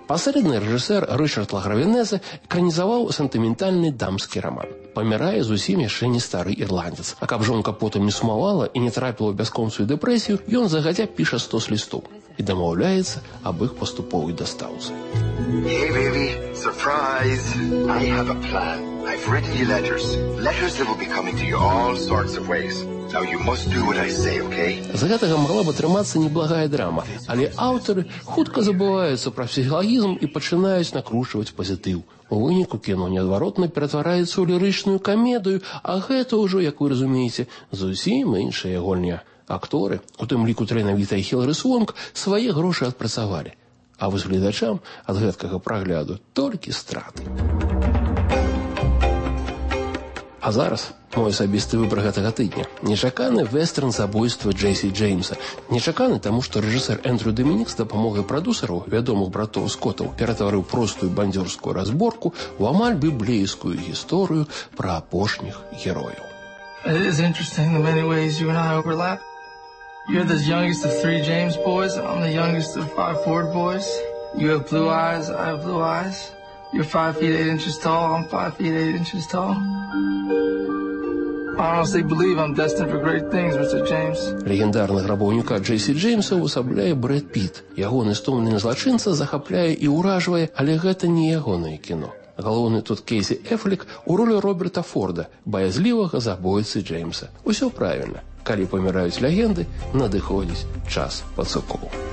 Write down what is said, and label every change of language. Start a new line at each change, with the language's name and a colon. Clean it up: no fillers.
Belarusian: Пасрэдны рэжысэр Рычард Лагравінезе экранізаваў сантыментальны дамскі раман. Памірае зусім яшчэ не стары ірландец. А каб жонка потым не сумавала і не трапіла ў бясконцую дэпрэсію, ён загадзя піша 100 лістоў і дамаўляецца аб іх паступовай дастаўцы.
English: Hey, baby, surprise. I have a plan. I've written you letters. Letters that will be coming to you all sorts of ways. Now you must do what I say, okay?
Belarusian: З гэтага магла б атрымацца неблагая драма, але аўтары хутка забываюцца пра псіхалагізм і пачынаюць накручваць пазітыў. У выніку кіно неадваротна ператвараецца ў лірычную камедыю, а гэта ўжо, як вы разумееце, зусім іншая гульня. Акторы, у тым ліку таленавітая Хілары Свонг, свае грошы адпрацавалі. А вось гледачам ад гэткага прагляду толькі страты. А зараз мой асабісты выбар гэтага тыдня. Нечаканы вестэрн «Забойства Джесі Джеймса». Нечаканы, таму што рэжысэр Эндрю Дамінік з дапамогай прадусараў, вядомых братоў Скотаў, ператварыў простую бандзёрскую разборку ў амаль біблейскую гісторыю пра апошніх герояў.
English: It is interesting the many ways you and I overlap. You're the youngest of three James boys, and I'm the youngest of five Ford boys. You have blue eyes, I have blue eyes. You're 5'8" tall, I'm 5'8" tall. I honestly believe I'm destined for great things, Mr. James.
Belarusian: Легендарны грабаўніка Джейсі Джеймса ўвасабляе Брэд Піт. Ягоны стомлены злачынца захапляе і ўражвае, але гэта не ягонае кіно. Галоўны тут Кейсі Эфлік у ролі Роберта Форда, баязлівага забойцы Джеймса. Усё правільна. Калі паміраюць легенды, надыходзіць час пацукоў.